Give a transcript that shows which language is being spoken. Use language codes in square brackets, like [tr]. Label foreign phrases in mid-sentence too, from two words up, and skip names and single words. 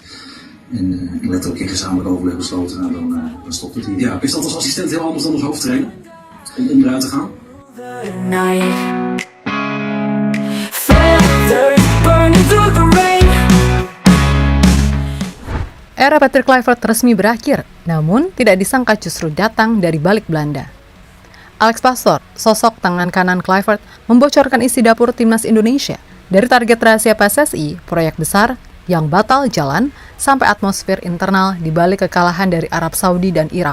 [nl] En letterlijk in gezamenlijk overleg besloten, nou dan stopt het hier. Ja, is dat als assistent heel anders dan als hoofdtrainer? Om eruit te gaan? [id] Era Patrick Kluivert resmi berakhir, namun tidak disangka justru datang dari balik Belanda. Alex Pastoor, sosok tangan kanan Kluivert, membocorkan isi dapur timnas Indonesia dari target rahasia PSSI, proyek besar yang batal jalan, sampai atmosfer internal di balik kekalahan dari Arab Saudi dan Irak.